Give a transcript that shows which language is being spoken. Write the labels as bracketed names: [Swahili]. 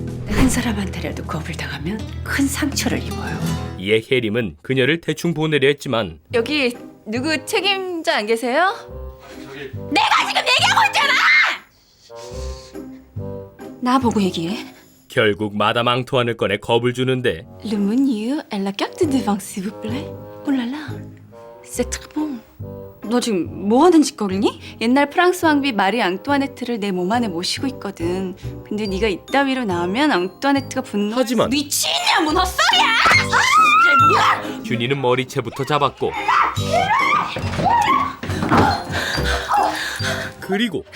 [Korean] 한 사람한테라도 겁을 당하면 큰 상처를 입어요. 이에 혜림은 그녀를 대충 보내려 했지만 여기 누구 책임자 안 계세요? 내가 지금 얘기하고 있잖아! 나 보고 얘기해. 결국 마담 앙투안을 꺼내 겁을 주는데 [French] Le menu et la carte de vin s'il vous plaît. Oh là là. C'est très bon. [Korean] 너 지금 뭐 하는 짓거리니? 옛날 프랑스 왕비 마리 앙뚜아네트를 내 몸 안에 모시고 있거든. 근데 네가 이따위로 나오면 앙뚜아네트가 분노. 하지만 미친이야 뭔 헛소리야! 준이는 머리채부터 잡았고 그리고